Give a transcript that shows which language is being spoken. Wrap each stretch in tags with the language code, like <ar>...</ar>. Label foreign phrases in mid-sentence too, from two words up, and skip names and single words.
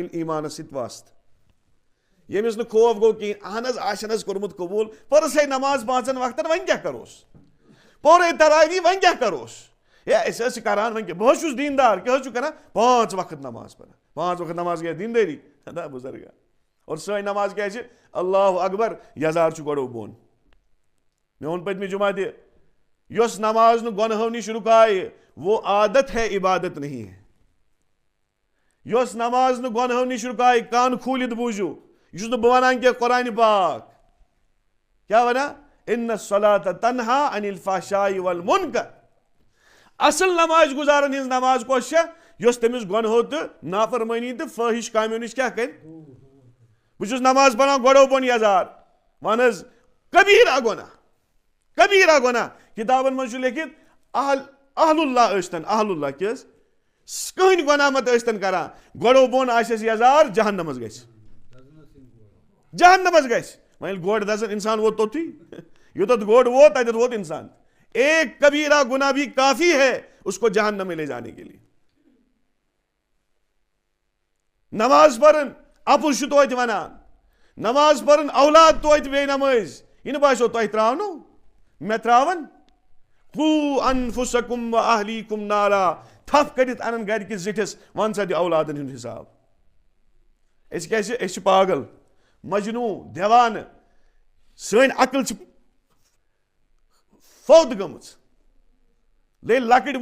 <ks>وٕنہِ ایٖمانس سۭتۍ واسطہٕ ییٚمِس نہٕ خوف گوٚو کِہینۍ اہن حظ آسن حظ کوٚرمُت قبوٗل پٔرسے نماز 5 وقتن وۄنۍ کیٛاہ کروس پورے تراویح وۄنۍ کیٛاہ کروس ہے أسۍ حظ چھِ کران وۄنۍ کیٛاہ بہٕ حظ چھُس دیٖندار کیٛاہ حظ چھُ کران 5 وقت نماز پران 5 وقت نماز گٔیا دیٖندٲری نہ بُزرگا اور سٲنۍ نماز کیٛاہ چھِ</ks> <ar>اللہ اکبر</ar> <ks>یزار چھُ گۄڈو بۄن مےٚ ووٚن پٔتمہِ جمعہ تہِ یۄس نماز نہٕ گۄنہو نِش رُکایہِ</ks> <ur>وہ عادت ہے عبادت نہیں ہے</ur> <ks>یۄس نماز نہٕ گۄنہو نِش رُکایہِ کان کھوٗلِتھ بوٗزِو یہِ چھُس نہٕ بہٕ ونان کینٛہہ قرآنِ پاک کیٛاہ ونان</ks> <ar>اِنَّ الصَّلَاةَ تَنْہَا عَنِ الْفَحْشَاءِ وَالْمُنکَرِ</ar> <ks>اصل نماز گُزارن ہِنٛز نماز کۄس چھےٚ یۄس تٔمِس گۄنہو تہٕ نافرمٲنی تہٕ فٲحِش کامیو نِش کیٛاہ کرِ بہٕ چھُس نماز پران گۄڈو بۄن یزار ون حظ کبیٖرا گۄناہ کِتابن منٛز چھُ لیکھِتھ اہل اللہ ٲسۍتن اہل اللہ کیٛاہ حظ کٕہٕنۍ گۄناہ مت ٲسۍتن کران گۄڈو بۄن آسٮ۪س یزار جہنمس گژھِ جہنمس گژھِ وۄنۍ ییٚلہِ گۄڈٕ دزن انسان ووت توٚتھُے یوٚتتھ گۄڈٕ ووت تتٮ۪تھ ووت انسان</ks> <ur>ایک کبیرا گناہ بھی کافی ہے اس کو جہنم میں لے جانے کے لیے</ur> <ks>نماز پرن اپُز چھُ توتہِ ونان نماز پرن اولاد توتہِ بے نمٲز یہِ نہٕ باسیو تۄہہِ تراونو مےٚ تراون</ks> <ar>قوٗ انفسکم و اہلیکم نارا</ar> <ks>تھپھ کٔرِتھ انن گرِکِس زِٹھِس ون سا دِ اولادن ہُنٛد حساب أسۍ کیٛازِ أسۍ چھِ پاگل مجنوٗ دیوانہٕ سٲنۍ عقل چھِ فوت گٔمٕژ ییٚلہِ لۄکٕٹۍ</ks>